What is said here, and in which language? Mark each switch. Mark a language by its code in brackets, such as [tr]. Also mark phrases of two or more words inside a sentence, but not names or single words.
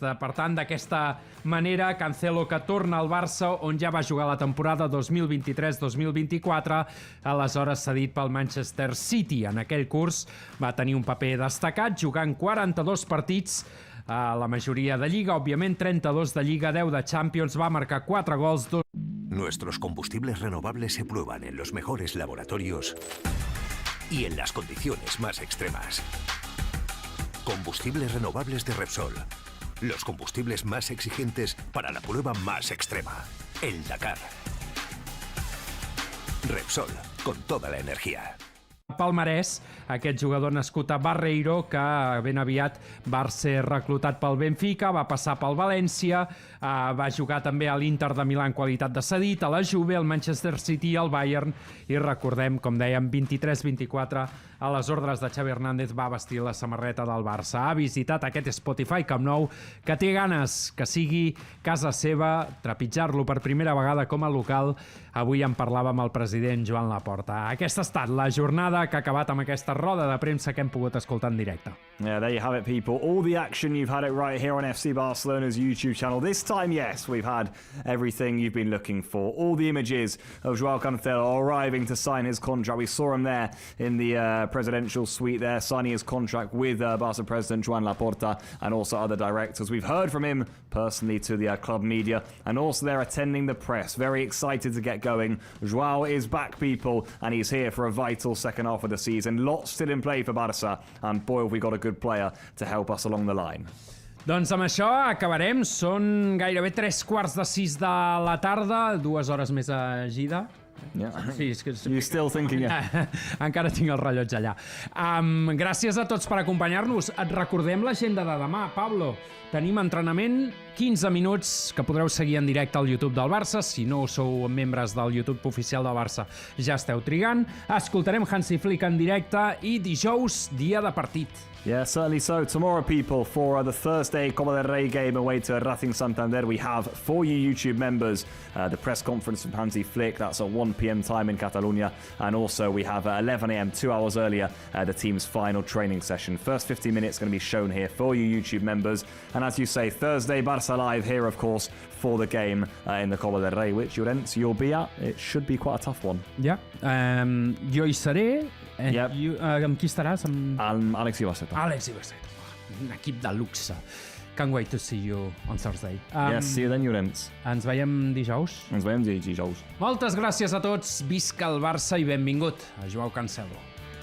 [ca] Per tant, d'aquesta manera, Cancelo que torna al Barça, on ja va jugar la temporada 2023-2024, aleshores cedit pel Manchester City. En aquell curs va tenir un paper destacat, jugant 42 partits a la majoria de Lliga, òbviament 32 de Lliga, 10 de Champions, va marcar 4 gols, 2... [es] Nuestros combustibles renovables se prueban en los mejores laboratorios y en las condiciones más extremas. Combustibles renovables de Repsol. Los combustibles más exigentes para la prueba más extrema. El Dakar. Repsol, con toda la energía. [ca] Palmarès, aquest jugador nascut a Barreiro, que ben aviat va ser reclutat pel Benfica, va passar pel València, va jugar també a l'Inter de Milà en qualitat de cedit, a la Juve, al Manchester City, al Bayern, i recordem, com dèiem, 23-24, a les ordres de Xavi Hernández va vestir la samarreta del Barça. Ha visitat aquest Spotify Camp Nou, que té ganes que sigui casa seva, trepitjar-lo per primera vegada com a local. Avui en parlàvem amb el president Joan Laporta. Aquesta ha estat la jornada que ha acabat amb aquesta roda de premsa que hem pogut escoltar en directe. [en] Yeah, there you have it, people. All the action, you've had it right here on FC Barcelona's YouTube channel. This time, yes, we've had everything you've been looking for. All the images of Joao Cancelo arriving to sign his contract. We saw him there in the presidential suite there, signing his contract with Barca president Joan Laporta and also other directors. We've heard from him personally to the club media, and also they're attending the press. Very excited to get going. Joao is back, people, and he's here for a vital second half of the season. Lots still in play for Barça, and boy, have we got a good player to help us along the line. [ca] Doncs amb això acabarem. Són gairebé 3:15 de la tarda, 2 hores més a Gida. [en] Yeah. [ca] Sí, és que... [en] You're still thinking, yeah. [ca] Encara tinc el rellotge allà. Gràcies a tots per acompanyar-nos. Et recordem l'agenda de demà, Pablo. Tenim entrenament, 15 minuts, que podreu seguir en directe al YouTube del Barça. Si no sou membres del YouTube oficial del Barça, ja esteu trigant. Escoltarem Hansi Flick en directe i dijous, dia de partit. [en] Yeah, certainly so. Tomorrow, people, for the Thursday Copa del Rey game away to Racing Santander, we have, for you YouTube members, the press conference from Hansi Flick. That's at 1 p.m. time in Catalonia. And also we have at 11 a.m., 2 hours earlier, the team's final training session. First 50 minutes going to be shown here for you YouTube members. And as you say, Thursday, Barça Live here, of course, for the game in the Copa del Rey, which you'll be at. It should be quite a tough one. [ca] Ja. Jo hi seré. Amb qui estaràs? Amb Àlex Ibarceta. Àlex Ibarceta. Un equip de luxe. [en] Can't wait to see you on Thursday. Yes, see you then, Llorenç. [ca] Ens veiem dijous? Ens veiem dijous. Moltes gràcies a tots. Visca el Barça i benvingut a Joao Cancelo.